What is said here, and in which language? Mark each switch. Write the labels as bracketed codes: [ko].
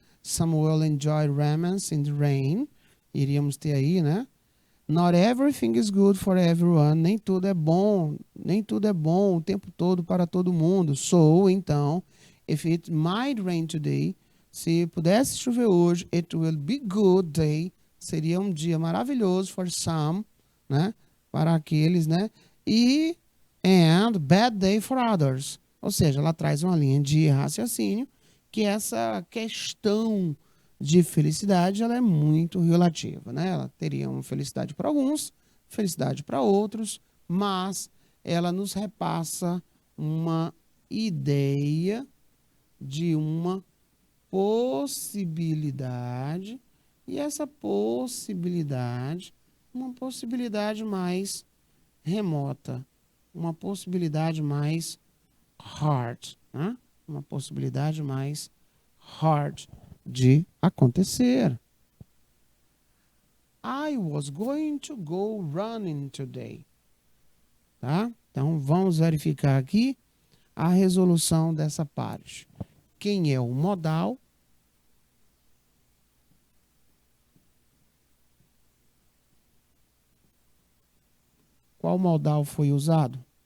[en] Some will enjoy romance in the rain. [pt] Iríamos ter aí, né? [en] Not everything is good for everyone. [pt] Nem tudo é bom o tempo todo para todo mundo. [en] So, então, if it might rain today, [pt] se pudesse chover hoje, [en] it will be good day. [pt] Seria um dia maravilhoso [en] for some, [pt] né? Para aqueles, né? E [en] and bad day for others. [pt] Ou seja, ela traz uma linha de raciocínio que essa questão de felicidade, ela é muito relativa, né? Ela teria uma felicidade para alguns, felicidade para outros, mas ela nos repassa uma ideia de uma possibilidade, e essa possibilidade, uma possibilidade mais remota, uma possibilidade mais hard, né? Uma possibilidade mais hard de acontecer. [en] I was going to go running today. [pt] Tá? Então, vamos verificar aqui a resolução dessa parte. Quem é o modal? Qual modal foi usado?